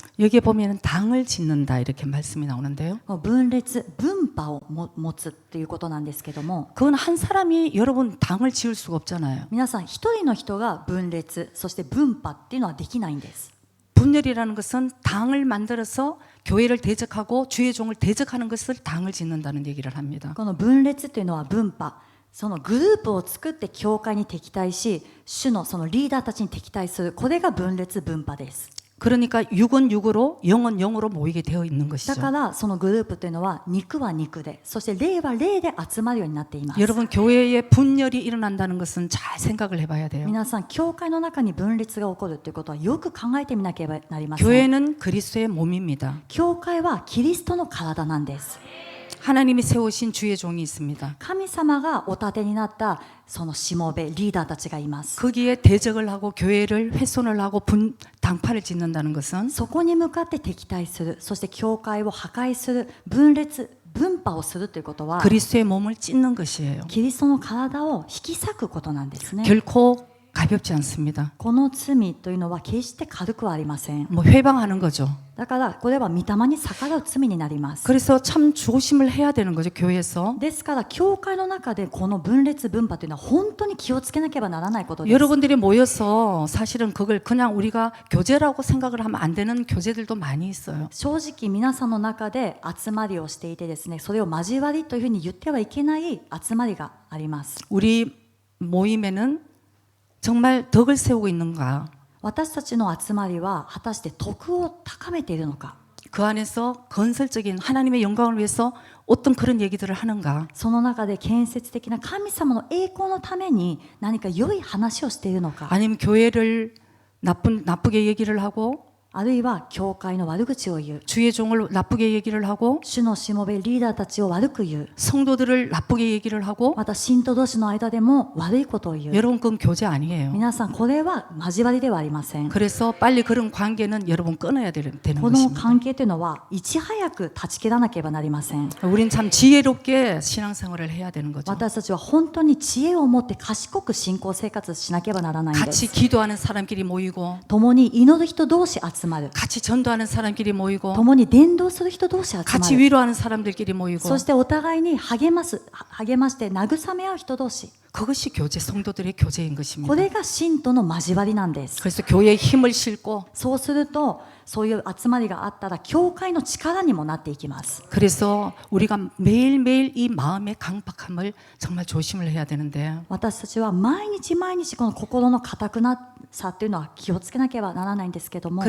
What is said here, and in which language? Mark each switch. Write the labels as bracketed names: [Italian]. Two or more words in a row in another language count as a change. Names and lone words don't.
[Korean] 여기에 보면 당을 짓는다 이렇게 말씀이 나오는데요. [Japanese] 分裂、分派を持つということなんですけども、 [Korean] 그건 한 사람이 여러분 당을 지을 수가 없잖아요. [Japanese] 皆さん一人の人が分裂、そして分派っていうのはできないんです。 [Korean] 분열이라는 것은 당을 만들어서 교회를 대적하고 주의 종을 대적하는 것을 당을 짓는다는 얘기를 합니다. [Japanese] この分裂というのは分派、そのグループを作って教会に敵対し、主のそのリーダーたちに敵対する、これが分裂分派です。 [Korean] 그러니까 육은 육으로 영은 영으로 모이게 되어 있는 [Japanese] だ [Korean] 것이죠. [Japanese] からそのグループというのは肉は肉で、そして霊は霊で集まるようになっています。 [Korean] 여러분 교회에 분열이 일어난다는 것은 잘 생각을 해봐야 돼요. [Japanese] 皆さん、教会の中に分裂が起こるということはよく考えてみなければなりません。 [Korean] 교회는 그리스도의 몸입니다. [Japanese] 教会はキリストの体なんです。 [Korean] 하나님이 세우신 주의 종이 있습니다. [Japanese] 神様がお立てになったそのしもべ、リーダーたちがいます。 [Korean] 거기에 대적을 하고 교회를 훼손을 하고 당파를 짓는다는 것은 [Japanese] そこに向かって敵対する、そして教会を破壊する、分裂、分派をするということは [Korean] 그리스도의 몸을 찢는 것이에요. [Japanese] キリストの体を引き裂くことなんですね。 [Korean] 결코 가볍지 않습니다. [Japanese] この罪というのは決して軽くはありません。 [Korean] 뭐 회방하는 거죠. [Japanese] だからこれは御霊に逆らう罪になります。 [Korean] 그래서 참 조심을 해야 되는 거죠. 교회에서. [Japanese] ですから教会の中でこの分裂分派というのは本当に気をつけなければならないことです。 [Korean] 여러분들이 모여서 사실은 그걸 그냥 우리가 교제라고 생각을 하면 안 되는 교제들도 많이 있어요. [Japanese] 正直皆さんの中で集まりをしていてですね、それを交わりというふうに言ってはいけない集まりがあります。 [Korean] 우리 모임에는 정말 덕을 세우고 있는가? [Japanese] 私たちの集まりは果たして徳を高めているのか、 [Korean] 그 안에서 건설적인 하나님의 영광을 위해서 어떤 그런 얘기들을 하는가? [Japanese] その中で建設的な神様の栄光のために何か良い話をしているのか、 [Korean] 아니면 교회를 나쁘게 얘기를 하고 [Japanese] あるいは教会の悪口を言う、 [Korean] 주의 종을 나쁘게 얘기를 하고 [Japanese] 主のしもべリーダーたちを悪く言う、 [Korean] 성도들을 나쁘게 얘기를 하고 [Japanese] また信徒同士の間でも悪いことを言う。 [Korean] 여러분 그건 교제 아니에요. [Japanese] 皆さん、これは交わりではありません。 [Korean] 그래서 빨리 그런 관계는 여러분 끊어야 되는 [Japanese] この [Korean] 것입니다. [Japanese] 関係というのはいち早く断ち切らなければなりません。 [Korean] 우린 참 지혜롭게 신앙생활을 해야 되는 거죠. [Japanese] 私たちは本当に知恵を持って賢く信仰生活しなければならないんで [Korean] 같이 [Japanese] す。 [Korean] 기도하는 사람끼리 모이고 [Japanese] 共に祈る人同士集まる、 [Korean] 같이 전도하는 사람끼리 모이고 [Japanese] 共に伝道する人同士集ま [Korean] 같이 [Japanese] る、 [Korean] 위로하는 사람들끼리 모이고 [Japanese] そしてお互いに励まして慰め合う人同士、 [Korean] 그것이 교제 성도들의 교제인 [Japanese] こ [Korean] 것입니다. [Japanese] れが信徒の交わりなんです。 [Korean] 그래서 교회에 힘을 싣고 [Japanese] そうすると、そういう集まりがあったら教会の力にもなっていきます。 [Korean] 그래서 우리가 매일매일 이 마음의 강박함을 정말 조심을 해야 되는데 [Japanese] 私たちは毎日毎日この心の固くなさっていうのは気をつけなければならないんですけども、